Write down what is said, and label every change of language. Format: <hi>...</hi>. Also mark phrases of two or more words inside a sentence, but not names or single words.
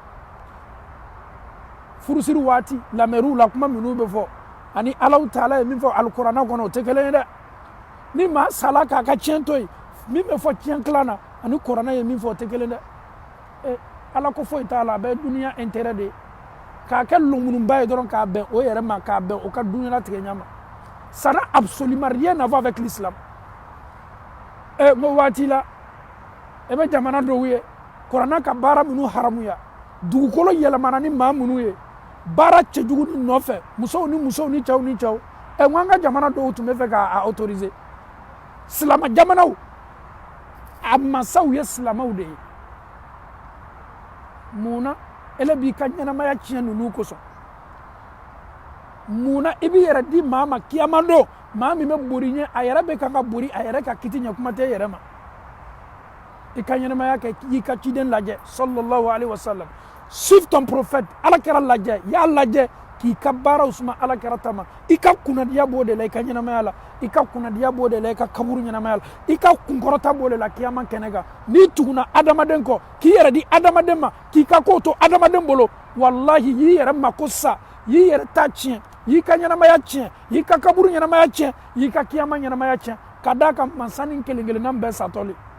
<bm>furusiri waati lamɛriw la kuma minnu bɛ fɔ ani Allahu Taala ye min fɔ alikuranɛ kɔnɔ o tɛ kelen ye dɛ ni maa sala k'a ka tiɲɛ to yen min bɛ fɔ tiɲɛ tilan na ani kuranɛ ye min fɔ o tɛ kelen dɛ ala ko foyi t'a la a bɛ duniya intérêt de k'a kɛ lɔngununba ye dɔrɔn k'a bɛn o yɛrɛ ma k'a bɛn o ka dunuya tigɛ ɲa ma</bm> <fr>ça n'a absolument rien à voir avec l'islam</fr> <bm>n ko waati la e bɛ jamana dɔw ye kuranɛ ka baara minnu haramuya dugukolo yɛlɛmana ni maa minnu ye baara cɛjugu ni nɔfɛ musow ni cɛw n ko an ka jamana dɔw tun bɛ fɛ k'a autoriser silama jamanaw a masaw ye silamɛw de ye munna ele b'i ka ɲɛnamaya tiɲɛ ninnu kosɔn munna i b'i yɛrɛ di maa ma kiyama don maa min bɛ bori ɲɛ a yɛrɛ bɛ kan ka bori a yɛrɛ ka kiti ɲɛ kuma tɛ yɛrɛ ma i ka ɲɛnamaya kɛ i ka ciden lajɛ</bm> <ar>صلى الله عليه وسلم</ar> <fr>suive ton prophète</fr> <bm>ala kɛra lajɛ y'a lajɛ k'i ka baaraw suma ala kɛra tama i ka kunnadiya b'o de la i ka ɲɛnamaya la i ka kunnadiya b'o de la i ka kaburu ɲɛnamaya la i ka kunkɔrɔta b'o de la kiyama kɛnɛ kan n'i tuguna adamaden kɔ k'i yɛrɛ di adamaden ma k'i ka kow to adamaden bolo wallahi y'i yɛrɛ mako sa y'i yɛrɛ ta tiɲɛ y'i ka ɲɛnamaya tiɲɛ y'i ka kaburu ɲɛnamaya tiɲɛ y'i ka kiyama ɲɛnamaya tiɲɛ ka d'a kan masa ni kelen-kelenna bɛɛ satɔle</bm>